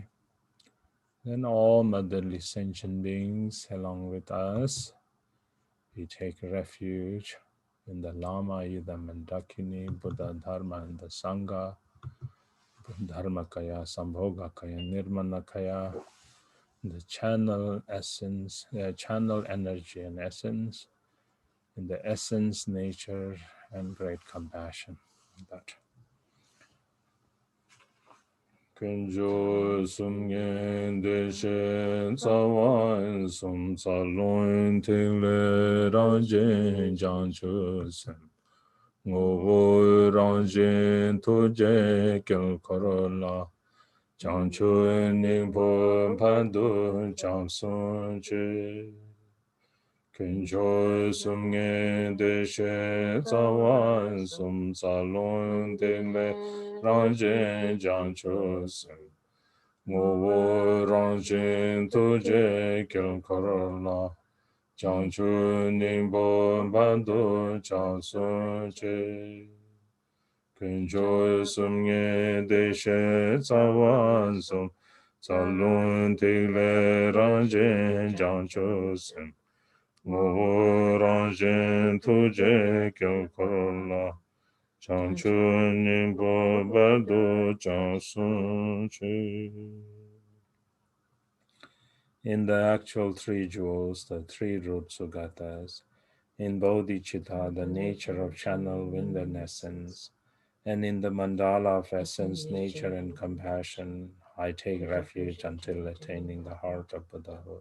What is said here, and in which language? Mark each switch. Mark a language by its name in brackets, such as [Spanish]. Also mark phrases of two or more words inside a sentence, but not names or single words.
[English] Then all motherly sentient beings along with us, we take refuge in the Llama, Ida Mandakini, Buddha, Dharma, and the Sangha, Dharmakaya, Sambhogakaya, Nirmanakaya, the channel essence, channel energy and essence, in the essence, nature, and great compassion. That. [Tibetan] དཀོན་མཆོག་གསུམ་དངོས་བདེ་གཤེགས་རྩ་བ་གསུམ། རྩ་རླུང་ཐིག་ལེ་རང་བཞིན་བྱང་ཆུབ་སེམས. ངོ་བོ་རང་བཞིན་ཐུགས་རྗེའི་དཀྱིལ་འཁོར་ལ. བྱང་ཆུབ་སྙིང་པོའི་བར་དུ་སྐྱབས་སུ་མཆི. དཀོན་མཆོག་གསུམ་དངོས་བདེ་གཤེགས་རྩ་བ་གསུམ། རྩ་རླུང་ཐིག་ལེ་རང་བཞིན་བྱང་ཆུབ་སེམས. ངོ་བོ་རང་བཞིན་ཐུགས་རྗེའི་དཀྱིལ་འཁོར་ལ. བྱང་ཆུབ་སྙིང་པོའི་བར་དུ་སྐྱབས་སུ་མཆི. དཀོན་མཆོག་གསུམ་དངོས་བདེ་གཤེགས་རྩ་བ་གསུམ. རྩ་རླུང་ཐིག་ལེ་རང་བཞིན་བྱང་ཆུབ་སེམས. ངོ་བོ་རང་བཞིན་ཐུགས་རྗེའི་དཀྱིལ་འཁོར་ལ. བྱང་ཆུབ་སྙིང་པོའི་བར་དུ་སྐྱབས་སུ་མཆི. [English] In the actual three jewels, the three root sugatas, in bodhicitta, the nature of channel, wind, and essence, and in the mandala of essence, nature, and compassion, I take refuge until attaining the heart of Buddhahood.